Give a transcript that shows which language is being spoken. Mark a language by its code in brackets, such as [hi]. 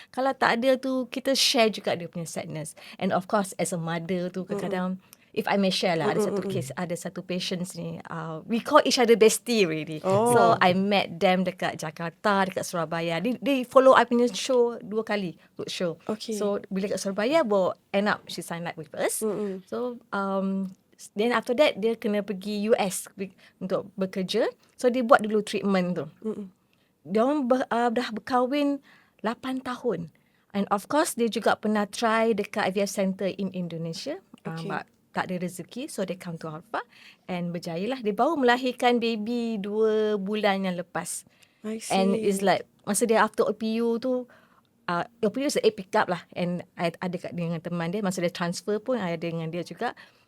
[ms] Kalau tak ada tu, kita share juga dia punya sadness. [en] And of course as a mother [ms] tu kadang-kadang [en] if I may share lah, ada satu patients ni, we call each other bestie already. So I met them dekat Jakarta, dekat Surabaya. They follow I punya show 2 kali, good show. Okay. So bila kat Surabaya, end up she signed up with us. So then after that [ms] dia kena pergi US untuk bekerja. So dia buat dulu treatment tu. Dia orang dah berkahwin 8 tahun. [en] And of course [ms] dia juga pernah [en] try dekat IVF center in Indonesia. But [ms] tak ada rezeki, [en] so they come to Alpha and berjaya lah. [ms] Dia baru melahirkan baby 2 bulan yang lepas. [en] I see. And it's like masa dia after OPU tu, OPU is a pick up lah. And I [ms] ada dengan teman dia, masa dia transfer pun I ada dengan dia juga.